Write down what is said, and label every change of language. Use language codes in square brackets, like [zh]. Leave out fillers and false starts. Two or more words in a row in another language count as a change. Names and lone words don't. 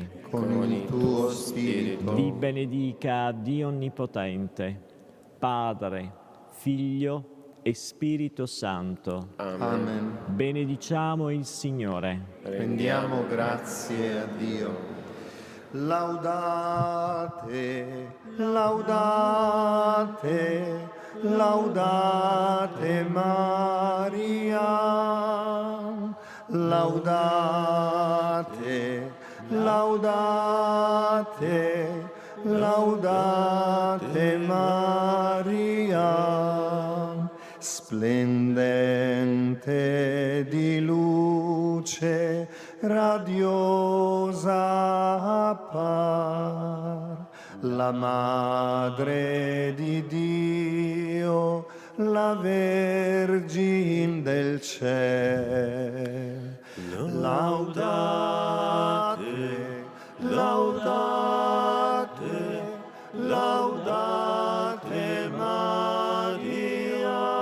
[it] Con il tuo spirito. Vi benedica Dio Onnipotente, Padre, Figlio e Spirito Santo. Amen. Benediciamo il Signore. Rendiamo grazie a Dio. [la] Laudate, laudate, laudate Maria. Laudate, laudate, laudate Maria. [it] Splendente di luce, radiosa appar, la Madre di Dio, la Vergine del cielo. [la] Laudate, laudate, laudate Maria.